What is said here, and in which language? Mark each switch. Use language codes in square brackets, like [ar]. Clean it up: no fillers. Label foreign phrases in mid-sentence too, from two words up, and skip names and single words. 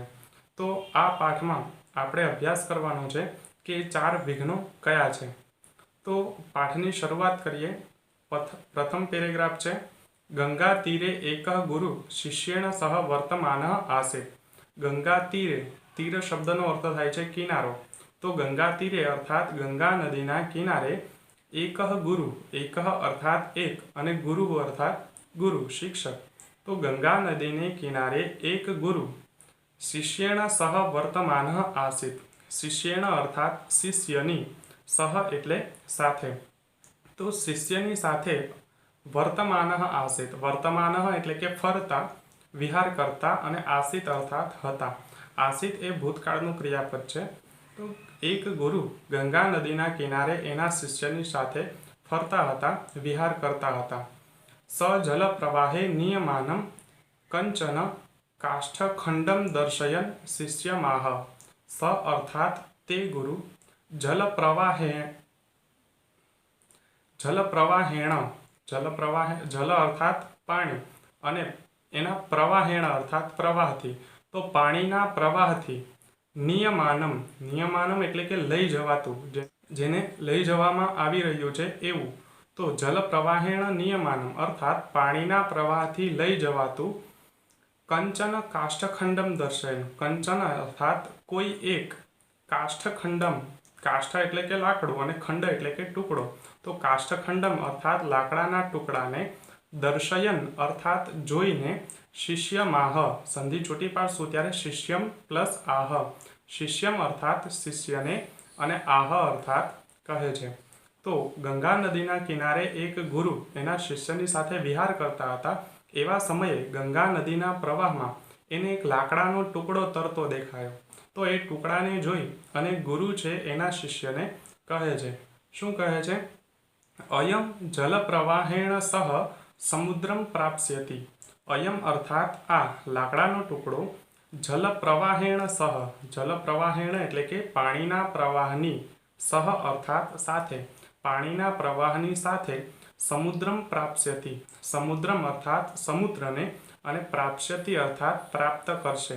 [gu] તો આ પાઠમાં આપણે અભ્યાસ કરવાનો છે કે 4 વિઘ્નો કયા છે। તો પાઠની શરૂઆત કરીએ। પ્રથમ પેરેગ્રાફ છે [sa] ગંગા તીરે એકઃ ગુરુ શિષ્યેણ સહ વર્તમાનઃ આસીત। ગંગા તીરે, [gu] તીર શબ્દનો અર્થ થાય છે કિનારો। તો [sa] गंगा तीरे [gu] અર્થાત ગંગા નદીના કિનારે [sa] एकः गुरु, [gu] એકઃ અર્થાત એક અને ગુરુ અર્થાત ગુરુ શિક્ષક। તો ગંગા નદીને કિનારે એક ગુરુ [sa] शिष्येण सह वर्तमानः आसीत। [gu] શિષ્યેણ અર્થાત શિષ્યની, સહ એટલે સાથે। તો શિષ્યની સાથે [sa] वर्तमानः आसीत। [gu] વર્તમાનઃ એટલે કે ફરતા, વિહાર કરતા અને આસીત અર્થાત હતા। આસીત એ ભૂતકાળનું ક્રિયાપદ છે। તો એક ગુરુ ગંગા નદીના કિનારે એના શિષ્યની સાથે ફરતા હતા, વિહાર કરતા હતા। [sa] स जल प्रवाहे नियमानं कंचन काष्ठखंडम दर्शयन् शिष्यमाह। [gu] સ અર્થાત તે ગુરુ [sa] जल प्रवाहेण, [gu] જલ અર્થાત પાણી અને એના પ્રવાહેણ અર્થાત પ્રવાહથી। તો પાણીના પ્રવાહથી નિયમાનમ, નિયમાનમ એટલે કે લઈ જવાતું, જેને લઈ જવામાં આવી રહ્યું છે એવું। તો [sa] जल प्रवाहेण नियमानम [gu] અર્થાત પાણીના પ્રવાહથી લઈ જવાતું [sa] कंचन काष्ठखंडम दर्शयन्। [gu] કંચન અર્થાત કોઈ એક, કાષ્ઠખંડમ, કાષ્ઠ એટલે કે લાકડું અને ખંડ એટલે કે ટુકડો। તો કાષ્ઠખંડમ અર્થાત લાકડાના ટુકડાને દર્શયન્ અર્થાત જોઈને શિષ્યમાહ, સંધિ છોટી પાડશું ત્યારે શિષ્યમ પ્લસ આહ। શિષ્યમ અર્થાત શિષ્યને અને આહ અર્થાત કહે છે। તો ગંગા નદીના કિનારે એક ગુરુ એના શિષ્યની સાથે વિહાર કરતા હતા। એવા સમયે ગંગા નદીના પ્રવાહમાં એને એક લાકડાનો ટુકડો તરતો દેખાયો. તો એ ટુકડાને જોઈ અને ગુરુ છે એના શિષ્યને કહે છે, શું કહે છે? [sa] અયમ જલ પ્રવાહેણ સહ સમુદ્રમ પ્રાપ્સ્યતિ. [gu] અયમ અર્થાત આ લાકડાનો ટુકડો [sa] જલ પ્રવાહેણ સહ, જલ પ્રવાહેણ [gu] એટલે કે પાણીના પ્રવાહની, સહ અર્થાત સાથે, પાણીના પ્રવાહની સાથે [sa] સમુદ્રમ પ્રાપ્સ્યતિ, [gu] સમુદ્રમ અર્થાત સમુદ્રને, અને પ્રાપ્સ્યતિ અર્થાત પ્રાપ્ત કરશે.